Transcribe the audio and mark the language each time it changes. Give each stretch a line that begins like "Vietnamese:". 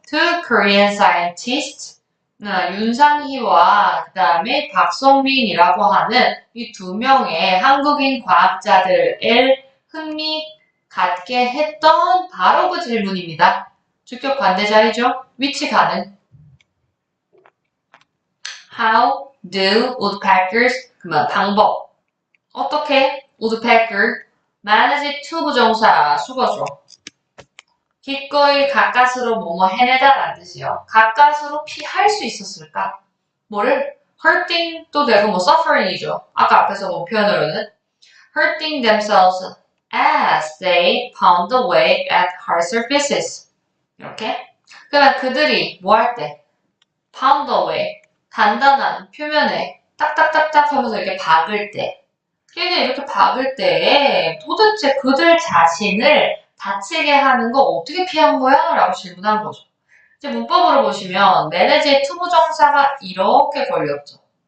English: Two Korean scientists
Korean: 윤상희와 그 다음에 박성민이라고 하는 이 두 명의 한국인 과학자들을 흥미 갖게 했던 바로 그 질문입니다. 주격 관대자리죠. 위치 가능.
English: How do woodpeckers
Korean: 그러면 방법 어떻게
English: woodpecker manage to
Korean: 부정사 수거죠. 기꺼이 가까스로 뭐뭐 해내다 라는 뜻이요. 가까스로 피할 수 있었을까? 뭐를? hurting도 되고 뭐 suffering이죠.
English: 아까 앞에서 본 표현으로는 hurting themselves as they pound away at hard surfaces.
Korean: 이렇게. 그러면 그들이 뭐 할 때?
English: pound away.
Korean: 단단한 표면에 딱딱딱딱 하면서 이렇게 박을 때. 걔네 이렇게 박을 때 도대체 그들 자신을 다치게 하는 거 어떻게 피한 거야? 라고 질문한 거죠. 이제 문법으로 보시면 매니지의 투부정사가 이렇게 걸렸죠.